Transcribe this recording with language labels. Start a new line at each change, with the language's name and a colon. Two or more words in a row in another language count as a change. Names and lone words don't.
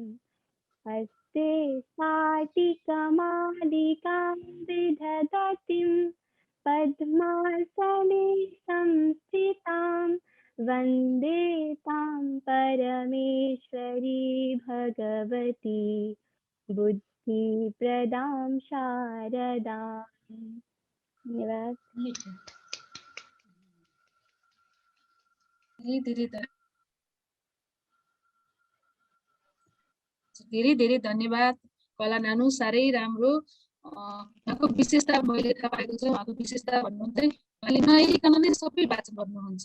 Sanskrit: हस्ते स्फाटिकमालिकां विदधतीं पद्मासने संस्थितां वन्दे तां परमेश्वरी भगवती। राखी प्रदाम शारदाम। धन्यवाद।
Nepali: मिठो धेरै धेरै धन्यवाद कला नानु, साह्रै राम्रो। उहाँको विशेषता मैले थाहा पाएको छु। उहाँको विशेषता भन्नु चाहिँ उहाँले नहेरिकन नै सबै वाचन गर्नुहुन्छ।